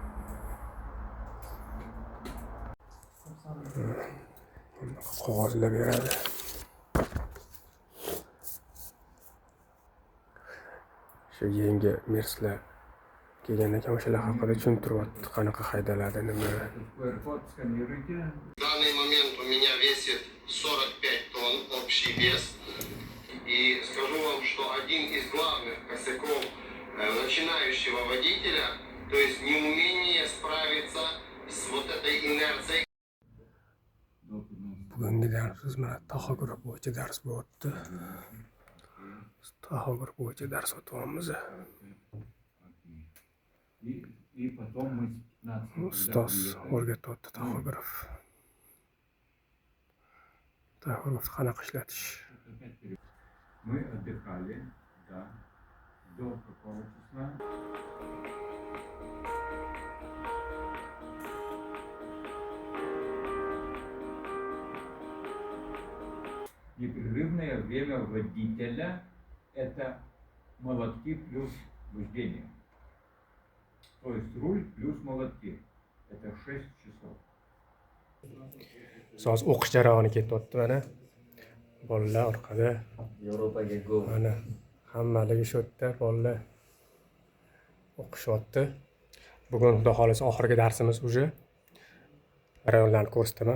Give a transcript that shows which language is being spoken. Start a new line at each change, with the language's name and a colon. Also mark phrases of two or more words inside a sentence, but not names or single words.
Uzbek: Qog'ozlar beradi. Shu yangi merslar kelgan ekan, o'shalar haqida tushuntiryapti, qanaqa haydaladi, nima.
Russian: В данный момент у меня весит 45 тонн общий вес. И скажу вам, что один из главных косяков начинающего водителя, то есть неумение справиться с вот этой инерцией.
Uzbek: Bugungi darsimiz mana taxograf bo'yicha dars bo'lyapti. Taxograf bo'yicha dars o'tyapmiz. Ustoz o'rgatyapti taxograf. Taxograf qanaqa ishlatish.
Russian: Мы отдыхали, да, до какого числа? Непрерывное время водителя – это молотки плюс вождение. То есть руль плюс молотки – это 6 часов.
Uzbek: Hozir o'qish jarayoni ketyapti mana. Bolalar orqada. Yevropaga go. Mana hammaligi shu yerda bolalar o'qishyapti. Bugun xudo xolisa oxirgi darsimiz уже. Jarayonlarni ko'rsataman.